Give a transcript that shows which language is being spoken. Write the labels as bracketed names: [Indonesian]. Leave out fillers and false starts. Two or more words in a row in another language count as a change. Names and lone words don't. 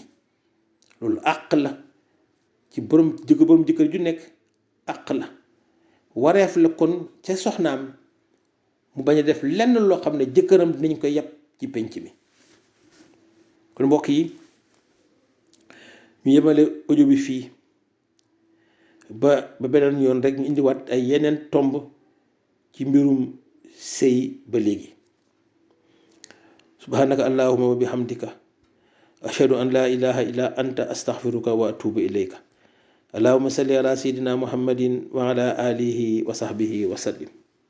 [Wolof] loolu àq la ci borom jëkkër ju nekk, àq la, wareef la kon ca soxnaam mu bañ a def lenn loo xam ne jëkkëram dinañ ko yeb ci pénc mi. kon mbokk yi, ñu yemale audio bi fii ba beneen yoon rek ñu indiwaat ay yeneen tomb ci mbirum sëy ba léegi. [Arabic] سبحانك اللهم وبحمدك أشهد أن لا إله إلا أنت أستغفرك وأتوب إليك. اللهم صل على سيدنا محمد وعلى آله وصحبه وسلم.